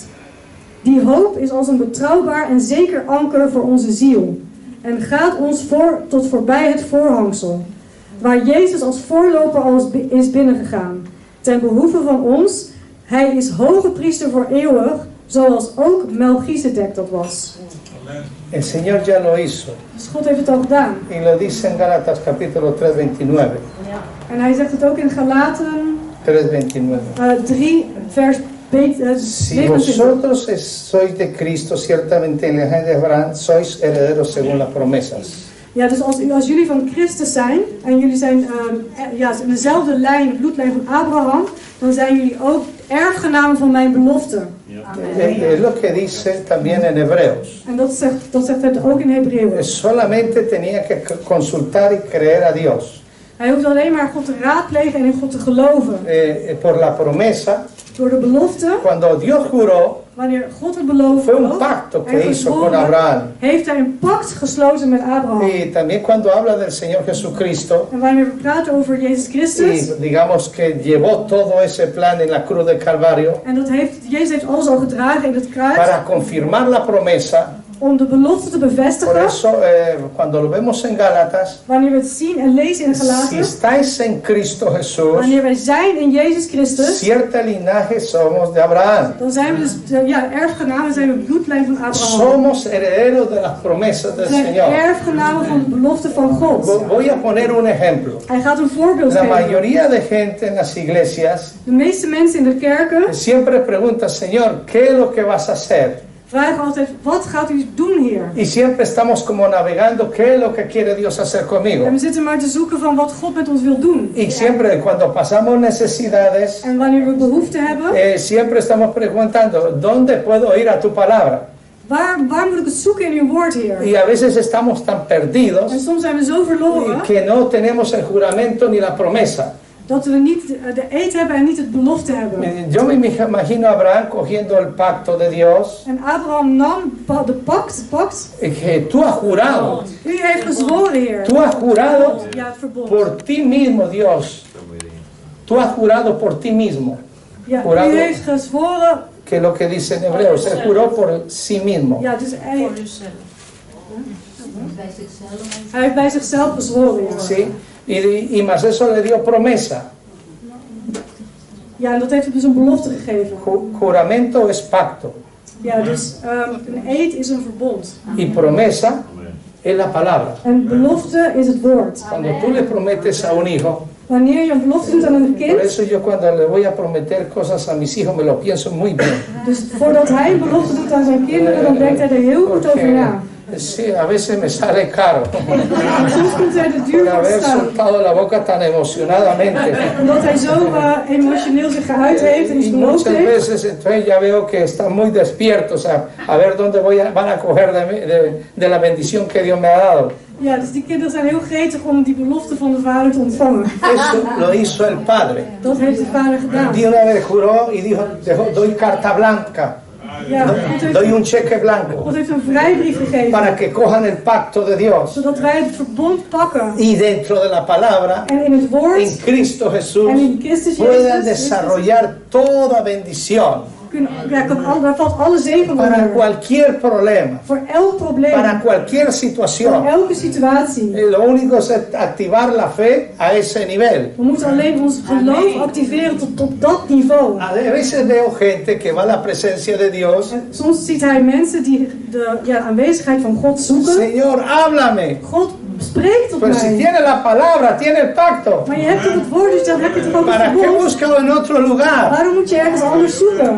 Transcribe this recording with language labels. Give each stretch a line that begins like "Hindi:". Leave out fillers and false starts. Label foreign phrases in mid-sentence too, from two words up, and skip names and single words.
Dutch: Die hoop is als een betrouwbaar en zeker anker voor onze ziel en gaat ons tot voorbij het voorhangsel, waar Jezus als voorloper al is binnengegaan, ten behoeve van ons. Hij is hoge priester voor eeuwig, zoals ook Melchizedek dat was.
Spanish: El Señor ya lo hizo.
Dutch: Dus God heeft het al gedaan.
Spanish: Y lo dice en Gálatas capítulo 3:29.
Dutch: En hij zegt het ook in Galaten 3:29. 3 vers
Spanish: Si 29. vosotros sois de Cristo, ciertamente en la linaje de Abraham sois herederos según las promesas.
Dutch: Ja, dus als jullie van Christus zijn en jullie zijn in dezelfde lijn, bloedlijn van Abraham, dan zijn jullie ook erfgenamen van mijn belofte.
Spanish: Es lo que dice también en Hebreos.
Dutch: En dat zegt het ook in Hebreeën.
Spanish: Solamente tenía que consultar y creer a Dios.
Dutch: Hij hoeft alleen maar God te raadplegen en in God te geloven.
Spanish: Por la promesa.
Dutch: Door de belofte.
Spanish: Cuando Dios juró,
Dutch: wanneer God het beloofd
Spanish: fue un pacto que hizo con Abraham.
Dutch: Heeft hij een pact gesloten met Abraham.
Spanish: Y también cuando habla del Señor Jesucristo.
Dutch: En wanneer we praten over Jezus Christus.
Spanish: Y digamos que llevó todo ese plan en la cruz del Calvario.
Dutch: En Jezus heeft alles al gedragen in het kruis.
Spanish: Para confirmar la promesa.
Dutch: Om de belofte te bevestigen.
Spanish: Por eso, cuando lo vemos en Gálatas,
Dutch: wanneer we het zien en lezen in Galaten,
Spanish: si estáis en Cristo Jesús,
Dutch: wanneer wij zijn in Jezus Christus,
Spanish: cierta linaje somos de Abraham.
Dutch: Dan zijn we dus erfgenamen, zijn we bloedlijn van Abraham.
Spanish: Somos herederos de las promesas del Señor.
Dutch: Erfgenamen van de belofte van God.
Spanish: Voy a poner un ejemplo.
Dutch: Hij gaat een voorbeeld
Spanish: La
Dutch: geven.
Spanish: mayoría de gente en las iglesias,
Dutch: de meeste mensen in de kerken,
Spanish: siempre pregunta, Señor, ¿qué es lo que vas a hacer?
Dutch: Vragen altijd, wat gaat u doen, Heer?
Spanish: Y siempre estamos como navegando, ¿qué es lo que quiere Dios hacer conmigo?
Dutch: En we zitten maar te zoeken van wat God met ons wil doen.
Spanish: Y siempre cuando pasamos necesidades,
Dutch: en wanneer we behoefte hebben,
Spanish: siempre estamos preguntando, ¿dónde puedo ir a tu palabra?
Dutch: Waar moet ik het zoeken in uw woord, Heer?
Spanish: Y a veces estamos tan perdidos,
Dutch: en soms zijn we zo verloren,
Spanish: que no tenemos el juramento ni la promesa.
Dutch: Dat we niet de eed hebben en niet het belofte hebben.
Spanish: Yo me imagino a Abraham cogiendo el pacto de Dios.
Dutch: En Abraham nam de pact.
Spanish: Que tú has jurado.
Dutch: U heeft gezworen, Heer.
Spanish: Tú has jurado
Dutch: ja, het verbond.
Spanish: Por ti mismo, Dios. Tú has jurado por ti mismo.
Dutch: Ja,
Spanish: Jurando
Dutch: u heeft gezworen.
Spanish: que lo que dice en Hebreos, él juró por sí mismo.
Dutch: Ja, dus hij heeft bij zichzelf gezworen. Ja.
Spanish: ¿Sí? Y más eso le dio promesa.
Dutch: Ja, en dat heeft hem dus een belofte gegeven.
Spanish: Juramento es pacto.
Dutch: Ja, dus een eed is een verbond.
Spanish: Y promesa es la palabra.
Dutch: En belofte is het woord.
Spanish: Cuando tú le prometes a un hijo,
Dutch: Wanneer je een belofte doet aan een
Spanish: por
Dutch: kind,
Spanish: eso yo cuando le voy a prometer cosas a mis hijos me lo pienso muy bien.
Dutch: dus voordat hij een belofte doet aan zijn kinderen, dan denkt hij er heel goed over na.
Spanish: Sí, a veces me sale caro.
Dutch: Soms komt hij de duur
Spanish: Por
Dutch: van
Spanish: haber
Dutch: staan.
Spanish: soltado la boca tan emocionadamente.
Dutch: Omdat hij zo emotioneel zich geuit heeft en iets
Spanish: Y
Dutch: beloofd
Spanish: muchas
Dutch: heeft.
Spanish: veces entonces ya veo que están muy despiertos a ver dónde van a coger de la bendición que Dios me ha dado.
Dutch: Ja, dus die kinderen zijn heel gretig om die belofte van de vader te ontvangen.
Spanish: Eso lo hizo el Padre.
Dutch: Dat heeft de vader gedaan.
Spanish: De una vez juró y dijo, doy carta blanca,
Dutch: Ja, God
Spanish: doy
Dutch: heeft,
Spanish: un cheque blanco
Dutch: God heeft een vrijbrief gegeven.
Spanish: para que cojan el pacto de Dios.
Dutch: Zodat wij het verbond pakken.
Spanish: Y dentro de la palabra,
Dutch: En in het woord
Spanish: en Cristo Jesús,
Dutch: en in Christus
Spanish: puedan
Dutch: Jezus
Spanish: desarrollar toda bendición
Dutch: daar valt alle zegen
Spanish: para
Dutch: onder.
Spanish: cualquier problema,
Dutch: Voor elk probleem.
Spanish: para cualquier
Dutch: Voor
Spanish: situación.
Dutch: elke situatie.
Spanish: Lo único es activar la fe a ese nivel.
Dutch: We moeten alleen ons geloof activeren tot dat niveau.
Spanish: A veces veo gente que va a la presencia de Dios.
Dutch: En soms ziet hij mensen die de aanwezigheid van God zoeken.
Spanish: Señor, háblame.
Dutch: God spreekt tot
Spanish: Pero si
Dutch: mij.
Spanish: tiene la palabra, tiene el pacto.
Dutch: Maar je hebt toch het woord, dus dan heb je toch ook het
Spanish: ¿Para qué
Dutch: verbond.
Spanish: buscarlo en otro lugar?
Dutch: Waarom moet je ergens anders zoeken?